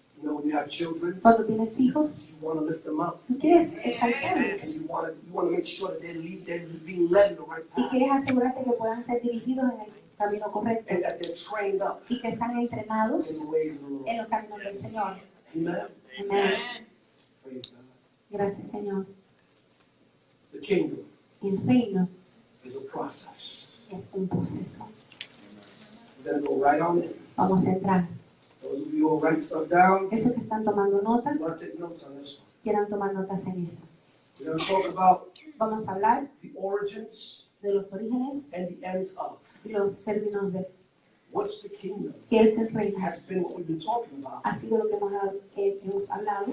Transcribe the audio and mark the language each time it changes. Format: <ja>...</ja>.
<en>You know, when you have children,</en> <es>Cuando tienes hijos,</es> <en>you want to lift them up.</en> <es>tú quieres</es> <en>And</en> <es>exaltarlos</es> <en>you want to make sure that they're being led in the right</en> <es>y</es> <en>path</en> <es>quieres asegurarte que puedan ser dirigidos en el camino correcto</es> <en>and that they're trained up</en> <es>y que están</es> <en>in</en> <es>entrenados</es> <en>the ways of the Lord.</en> <es>en los caminos del Señor.</es> <en>Amen.</en> <es>Amén.</es> <en>Praise God.</en> <es>Gracias, Señor.</es> <en>The kingdom</en> <es>El reino</es> <en>is a process.</en> <es>es un proceso.</es> <en>We're going to go right on in.</en> <es>Vamos a entrar.</es> <en>Those of you who write stuff down,</en> <es>Esos que están tomando nota,</es> <en>you want to take notes on this one.</en> <es>quieran tomar notas en eso.</es> <en>We're going to talk about</en> <es>Vamos a hablar</es> <en>the origins</en> <es>de los orígenes</es> <en>and the ends of.</en> <es>y los términos de</es> <en>What's the kingdom?</en> <es>qué es el reino.</es> <en>Has been what we've been talking about</en> <es>Ha sido lo que hemos hablado</es>